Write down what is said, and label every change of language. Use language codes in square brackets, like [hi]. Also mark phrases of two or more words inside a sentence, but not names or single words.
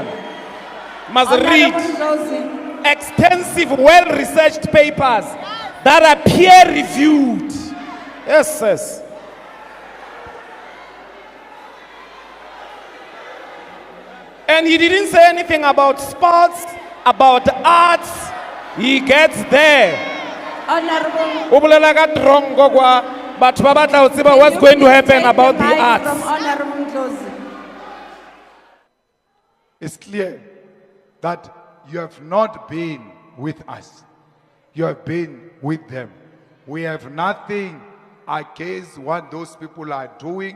[en] Must read extensive, well-researched papers that are peer-reviewed. Yes, yes. And he didn't say anything about sports, about arts. He gets there. Honorable. [st] Ubulela ka drongo kwa batho ba batla ho tseba [en] what's going to happen about the arts. Honorable Ndlozi. It's clear that you have not been with us. You have been with them. We have nothing against what those people are doing.